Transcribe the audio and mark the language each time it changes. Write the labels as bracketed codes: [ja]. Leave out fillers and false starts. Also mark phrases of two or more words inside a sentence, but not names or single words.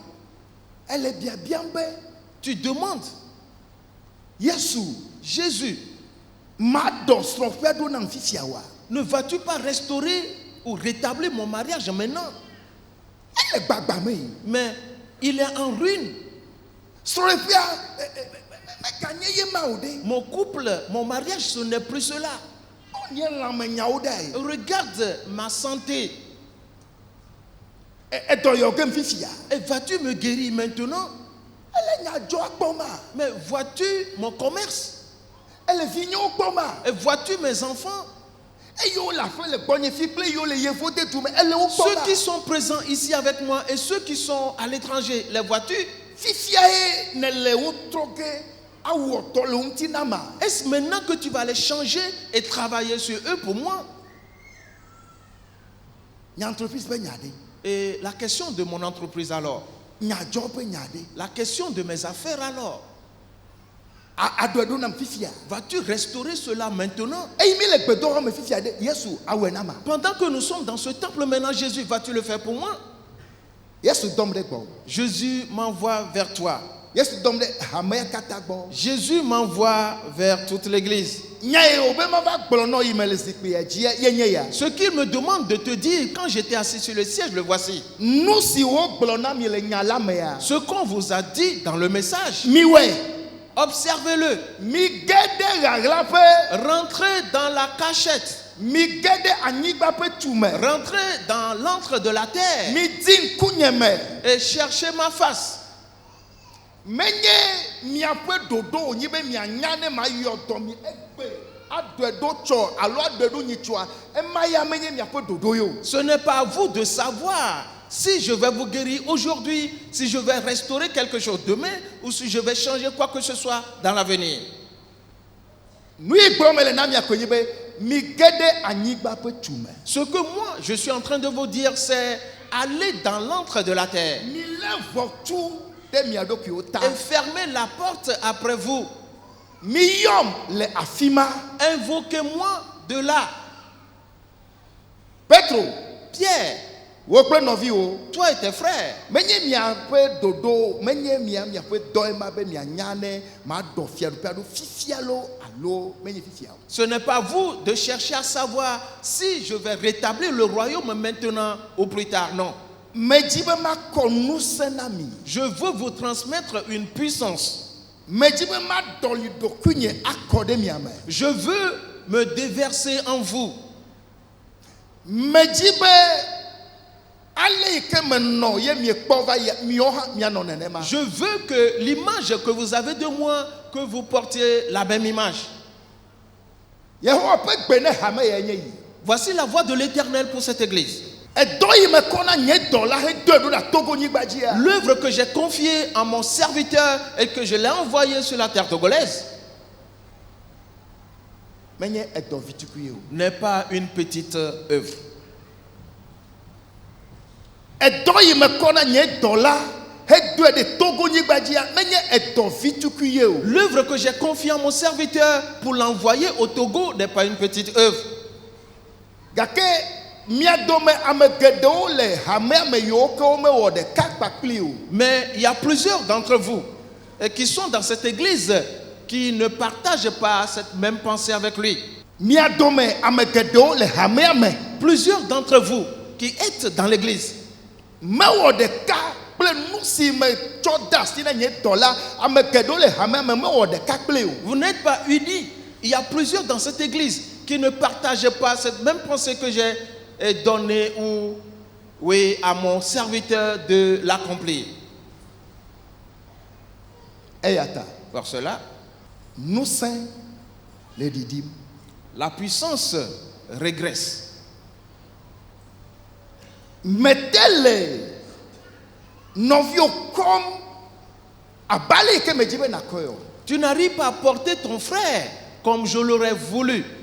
[ee] Ele biabiam be [fr] Tu demandes, [ee] Yesu [fr] Jésus, [ee] maɖɔ srɔ̃ƒea ɖo nam fifia wa. [fr] ne vas-tu pas restaurer ou rétablir mon mariage maintenant? [ee] Ele gbagba me yi. [fr] Mais il est en ruine. [ee] Srɔ̃ƒea meganye ye ma o ɖe. [fr] Mon couple, mon mariage, ce n'est plus cela. [ee] Nye lãmenyawo ɖe. [fr] Regarde ma santé. [ee] Edɔ yɔ gem fifia. [fr] Et vas-tu me guérir maintenant? [ee] Ele nya dzɔ akpɔ ma. [fr] Mais vois-tu mon commerce? [ee] Ele vinyewo kpɔ ma. [fr] Et vois-tu mes enfants? [ee] Eyiwo le aƒe le gbɔnye fi kple yiwo le yevo de du me ele wo kpɔ [fr] Ceux [ee] ma. [fr] qui sont présents ici avec moi et ceux qui sont à l'étranger, les vois-tu? [ee] Fifia ye ne le wo trɔ ge awɔtɔ le ŋuti na ma. [fr] Est-ce maintenant que tu vas les changer et travailler sur eux pour moi? [ee] Nya entreprise be nya ɖe. [fr] Et la question de mon entreprise alors? [ee] Nya dzɔ be nya ɖe. [fr] La question de mes affaires alors? [ee] Aɖɔe ɖo nam fifia. [fr] Vas-tu restaurer cela maintenant? [ee] Eyi mi le gbedoxɔ me fifia ɖe. Yesu awɔe na ma. [fr] Pendant que nous sommes dans ce temple maintenant, Jésus, vas-tu le faire pour moi? [ee] Yesu dɔm ɖe gbɔ. [fr] Jésus m'envoie vers toi. [ee] Yesu dom de hamea kata gbɔ. [fr] Jésus m'envoie vers toute l'église. [ee] Nya ye o be ma va gblɔ nɔ yi me le zikpuia dzi ye nye ya. [fr] Ce qu'il me demande de te dire quand j'étais assis sur le siège, le voici. [ee] Nu si wo gblɔ na mi le nya la mea. [fr] Ce qu'on vous a dit dans le message, [ee] Mi wɛ. [fr] observez-le. [ee] Mi ge de ɣaɣlaƒe. [fr] Rentrez dans la cachette. [ee] Mi ge de anyigba ƒe tume. [fr] Rentrez dans l'antre de la terre [ee] Mi di ŋkunye me. [fr] et cherchez ma face. [ee] Menye miaƒe dodo wonyi be mianya ne ma yɔ dɔ mi egbe aɖɔe ɖo tsɔ alo aɖɔe ɖo nyitsɔa ema ya menye miaƒe dodo yo. [fr] Ce n'est pas à vous de savoir si je vais vous guérir aujourd'hui, si je vais restaurer quelque chose demain ou si je vais changer quoi que ce soit dans l'avenir. [ee] Nu yi gblɔm mele na mia koe nye be mi ge ɖe anyigba ƒe tume. [fr] Ce que moi je suis en train de vous dire, c'est aller dans l'antre de la terre [ee] Mi lé ʋɔtru ɖe mia ɖokuiwo ta. [fr] et fermer la porte après vous. [ee] Mi yɔm le afi ma. [fr] Invoquez-moi de là. [ee] Petro, [fr] Pierre, [ee] wo kple nɔviwo. [fr] toi et tes frères, [ee] Menye miaƒe dodo, menye miaƒe dɔ ema be mianya ne ma ɖɔ fiaɖuƒe aɖo fifia lo alo menye fifia o. [fr] ce n'est pas vous de chercher à savoir si je vais rétablir le royaume maintenant ou plus tard. Non. [ee] Medzi be makɔ ŋusẽ na mi. [fr] Je veux vous transmettre une puissance. [ee] Medzi be maɖɔli ɖokuinye akɔ ɖe mia me. [fr] Je veux me déverser en vous. [ee] Medzi be ale yi ke menɔ ye miekpɔ va yi miawo hã mianɔ nenema. [fr] Je veux que l'image que vous avez de moi, que vous portiez la même image. [ee] Yehowa ƒe gbe ne hame ya nye yi. [fr] Voici la voix de l'Éternel pour cette église. [ee] Edɔ yi me kɔ na nye dɔla hedoe ɖo ɖe Togonyigba dzia. [fr] L'œuvre que j'ai confiée à mon serviteur et que je l'ai envoyée sur la terre togolaise [ee] Menye edɔ vitukui o. [fr] n'est pas une petite œuvre. [ee] Edɔ yi me kɔ na nye dɔla hedoe ɖe Togonyigba dzia menye edɔ vitukui o. [fr] L'œuvre que j'ai confiée à mon serviteur pour l'envoyer au Togo n'est pas une petite œuvre. [ee] Gake mia dome ame geɖewo le hamea me yiwo ke womewɔ ɖeka kpakpli o. [fr] Mais il y a plusieurs d'entre vous qui sont dans cette église qui ne partagent pas cette même pensée avec lui. [ee] Mia dome ame geɖewo le hamea me. [fr] Plusieurs d'entre vous qui êtes dans l'église [ee] Mewɔ ɖeka kple nu si me tsɔ de asi na nye dɔla ame geɖewo le hamea me mewɔ ɖeka kple o. [fr] vous n'êtes pas unis. Il y a plusieurs dans cette église qui ne partagent pas cette même pensée que j'ai donnée à mon serviteur de l'accomplir. [ee] Eya ta [fr] Pour cela, [ee] ŋusẽ le ɖiɖim. [fr] la puissance régresse. [ee] Mete le nɔviwo kɔm abale yi ke medzi be nakɔe o. [fr] Tu n'arrives pas à porter ton frère comme je l'aurais voulu.